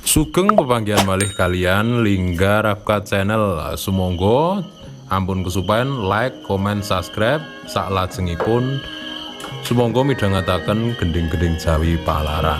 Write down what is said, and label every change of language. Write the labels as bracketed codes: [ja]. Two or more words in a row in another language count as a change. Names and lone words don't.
[jv] Sugeng pepanggihan malih kalian Lingga Rapkat channel. Sumangga ampun kesupen [en] like, comment, subscribe [jv] sak lajengipun. Sumangga midhangetaken gending-gending Jawi Palaran.